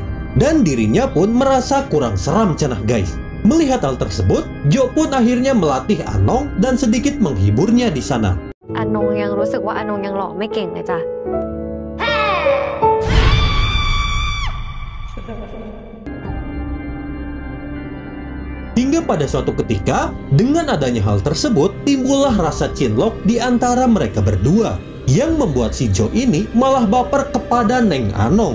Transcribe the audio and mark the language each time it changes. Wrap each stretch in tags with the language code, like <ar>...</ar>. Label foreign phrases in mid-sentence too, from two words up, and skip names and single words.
<id>Dan dirinya pun merasa kurang seram cenah guys. Melihat hal tersebut, Jo pun akhirnya melatih Anong dan sedikit menghiburnya di sana.</id> <th>อานงยังรู้สึกว่าอานงยังหล่อไม่เก่งเลยจ้ะ</th> <id>Hingga pada suatu ketika, dengan adanya hal tersebut, timbullah rasa cinlok di antara mereka berdua, yang membuat si Jo ini malah baper kepada Neng Anong.</id>